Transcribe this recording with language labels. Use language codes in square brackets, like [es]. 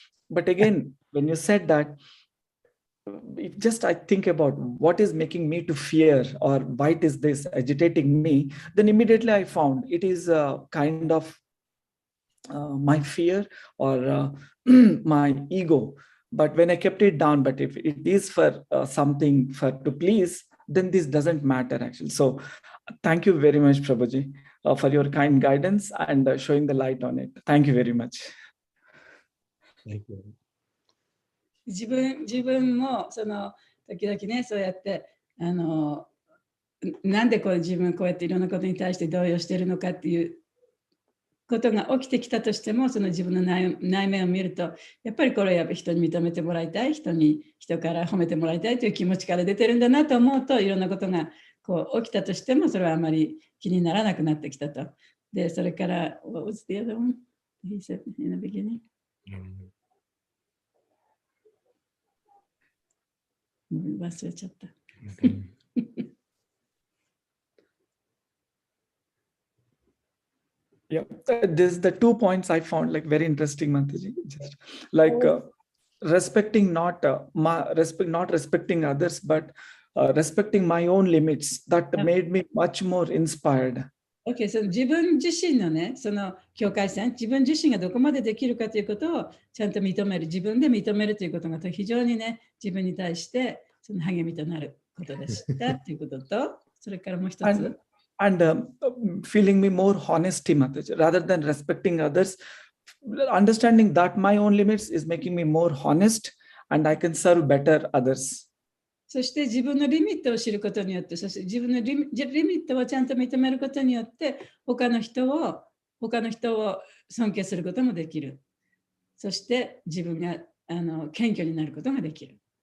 [en] But again, when you said that, I think about what is making me to fear or why is this agitating me, then immediately I found it is kind of my fear or my ego. But when I kept it down, but if it is for something to please, then this doesn't matter actually. So thank you very much, Prabhuji, for your kind guidance and showing the light on it. Thank you very much. Thank you. [ja] 自分もその時々ね、そうやってなんで自分こうやっていろんなことに対して動揺しているのかっていうことが起きてきたとしても、その自分の内面を見ると、やっぱりこれは人に認めてもらいたい、人から褒めてもらいたいという気持ちから出てるんだなと思うと、いろんなことが起きたとしても、それはあまり気にならなくなってきたと。で、それから、 [en] What was the other one? He said in the beginning. [ja] 忘れちゃった。 [en] Yeah, this the 2 points I found like very interesting, Mataji. Just like respecting not respecting others, but respecting my own limits. That made me much more inspired. [ja] Okay, その自分自身のね、その境界線、自分自身がどこまでできるかということをちゃんと認める、自分で認めるということが非常にね、自分に対してその励みとなることでしたということと、それからもう一つ。 [en] And feeling me more honesty, Mataji, rather than respecting others, understanding that my own limits is making me more honest and I can serve better others. [ja] そして自分のリミットを知ることによって、そして自分のリミットをちゃんと認めることによって、他の人を尊敬することもできる。そして自分が謙虚になることができる。